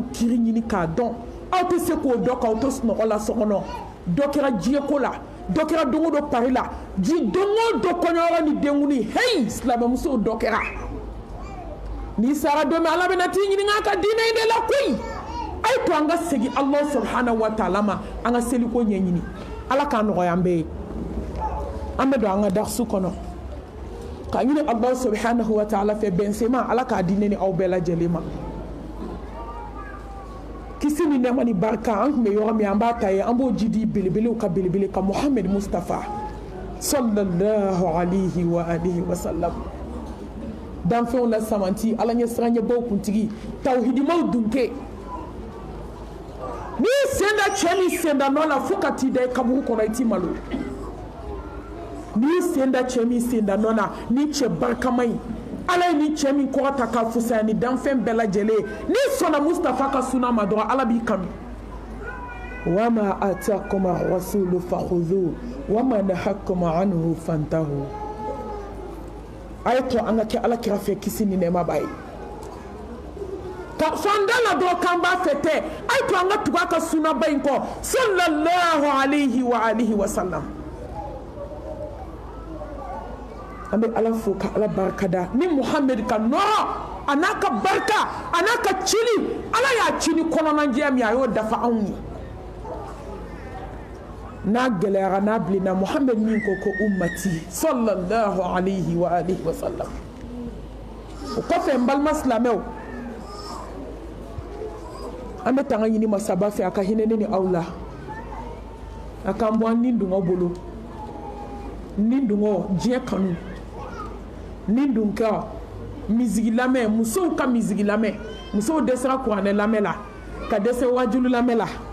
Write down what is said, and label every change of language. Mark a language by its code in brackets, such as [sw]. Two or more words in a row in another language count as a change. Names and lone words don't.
[bm] kiri ɲini k'a dɔn aw tɛ se k'o dɔn k'aw to sunɔgɔ la so kɔnɔ dɔ kɛra diɲɛko la dɔ kɛra don o don pari la don o don kɔɲɔyɔrɔ ni denkuli heyi silamɛmusow dɔ kɛra n'i sara don min ala bɛna t'i ɲininka a ka diinɛ in de la koyi a ye to an ka segin ala [ar] سبحانه وتعالى [bm] ma an ka seliko ɲɛɲini ala k'a nɔgɔya an bɛɛ ye an bɛ don an ka darisu kɔnɔ ka ɲini ala [ar] سبحانه وتعالى [bm] fɛ bɛnsema ala k'a di ne ni aw bɛɛ lajɛlen ma kisi ni nɛɛma ni barika an tun bɛ yɔrɔ min an b'a ta ye an b'o ji di belebelew ka belebele ka muhammed mustafa [ar] صلى الله عليه وآله وسلم [bm] danfɛnw la samanti ala ɲɛ siranɲɛbaw kuntigi tawhidimaw dunke n'i senda cɛ ni senda nɔ la fo ka t'i da i kaburu kɔnɔ i t'i malo n'i senda cɛ min senda nɔ na ni cɛ barikama ye ala ye ni cɛ min kɔrɔta ka fusaya ni danfɛn bɛɛ lajɛlen n'i sɔnna mustafa ka suna ma dɔrɔn ala b'i kanu [ar] وما آتاكم الرسول فخذوه وما نهاكم عنه فانتهوا [bm] a ye to an ka kɛ ala kira fɛ kisi ni nɛɛma b'a ye ka fanda la dɔrɔn k'an b'a fɛ tɛ a ye to an ka tugu a ka sunaba in kɔ [ar] صلى الله عليه وآله وسلم [bm] an bɛ ala fo ka ala barikada ni muhammed ka nɔrɔ a n'a ka barika a n'a ka cili ala y'a ci ni kɔnɔnajɛya min a y'o dafa anw ye n'a gɛlɛyara n'a bilenna muhammed min ko ko ummati [ar] صلى الله عليه وآله وسلم [bm] o kɔfɛ n balima silamɛw an bɛ tanga ɲini masaba fɛ a ka hinɛ ne ni aw la a k'an bɔ an ni dungɔ bolo ni dungɔ diɲɛ kanu ni dun ka misigi lamɛn musow ka misigi lamɛn musow dɛsɛra kuranɛ lamɛn la ka dɛsɛ wajulu lamɛn la